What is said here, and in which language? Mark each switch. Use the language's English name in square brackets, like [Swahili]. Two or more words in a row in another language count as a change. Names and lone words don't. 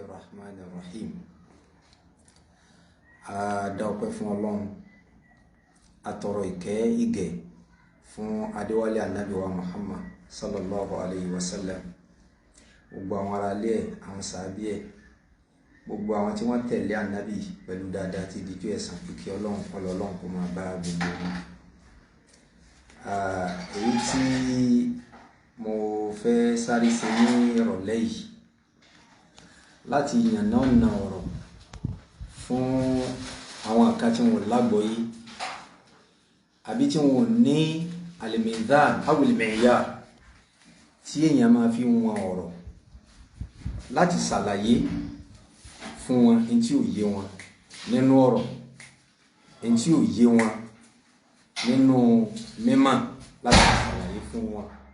[Arabic] الرحمن الرحيم. [Yoruba] Adọ́pẹ́ fún Ọlọ́run, atọrọ ìkẹ́ ìgẹ̀ fún adéwálé ànábì wa Muhammad [Arabic] صلى الله عليه وسلم, [Yoruba] gbogbo àwọn ará ilé ẹ̀, àwọn sàábí ẹ̀, gbogbo àwọn tí wọ́n tẹ̀lé ànábì pẹ̀lú dáadáa tí di ọjọ́ ẹ̀san, kíkẹ́ Ọlọ́run Ọlọ́run kó máa bá gbogbo wọn. Èyí tí mo fẹ́ sáré sí ní ìrọ̀lẹ́ yìí láti yànnàná ọ̀rọ̀ fún àwọn kan tí wọ́n lágbọ́yé àbí tí wọ́n ní [Arabic] الميزان أو المعيار [Yoruba] tí èèyàn máa fi wọn ọ̀rọ̀, láti ṣàlàyé fún wọn in tí ò yé wọn nínú ọ̀rọ̀, in tí ò yé wọn nínú mímọ̀, láti ṣàlàyé fún wọn.